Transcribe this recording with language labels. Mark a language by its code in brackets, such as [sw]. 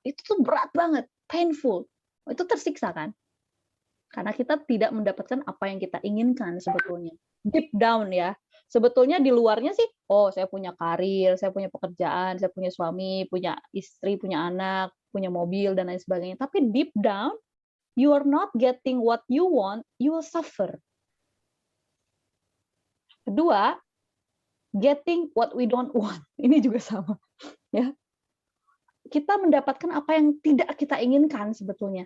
[id] Itu tuh berat banget, painful. Itu tersiksa kan? Karena kita tidak mendapatkan apa yang kita inginkan sebetulnya. Deep down ya. Sebetulnya di luarnya sih, oh saya punya karir, saya punya pekerjaan, saya punya suami, punya istri, punya anak, punya mobil, dan lain sebagainya. Tapi [en] deep down, you are not getting what you want, you will suffer. [id] Kedua, [en] getting what we don't want. [id] Ini juga sama. Ya. Kita mendapatkan apa yang tidak kita inginkan sebetulnya.